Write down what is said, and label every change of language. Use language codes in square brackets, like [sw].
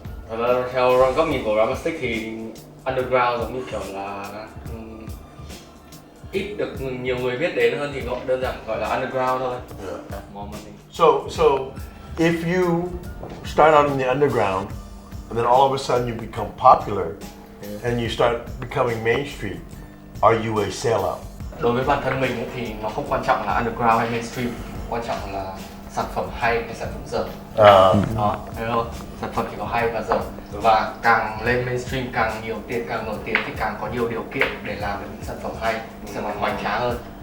[vi] Thật ra theo góc nhìn của Ramastic thì underground giống như kiểu là ít được nhiều người biết đến hơn, thì gọi đơn giản gọi là underground thôi. [en] More money. So if you start out in the underground and then all of a sudden you become popular and you start becoming mainstream, are you a sellout? [vi] Đối với bản thân mình ấy, thì nó không quan trọng là underground hay mainstream, quan trọng là sản phẩm hay hay sản phẩm dở. Đó, thấy không? Sản phẩm chỉ có hay và dở. Và càng lên mainstream, càng nhiều tiền, càng nổi tiếng thì càng có nhiều điều kiện để làm được những sản phẩm hay, những sản phẩm hoành tráng hơn.